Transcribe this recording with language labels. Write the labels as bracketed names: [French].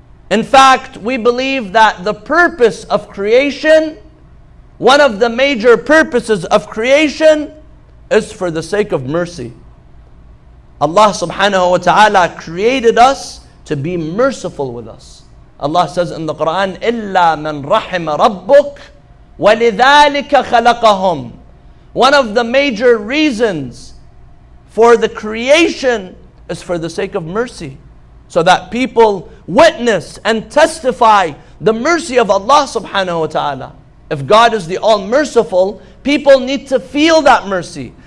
[English] In fact, we believe that the purpose of creation one of the major purposes of creation is for the sake of mercy. Allah subhanahu wa ta'ala created us to be merciful with us. [Arabic] Allah says in the Quran, إِلَّا مَنْ رَحِمَ رَبُّكَ وَلِذَلِكَ خَلَقَهُمْ. [English] One of the major reasons for the creation is for the sake of mercy, so that people witness and testify the mercy of Allah subhanahu wa ta'ala. If God is the all-merciful, people need to feel that mercy.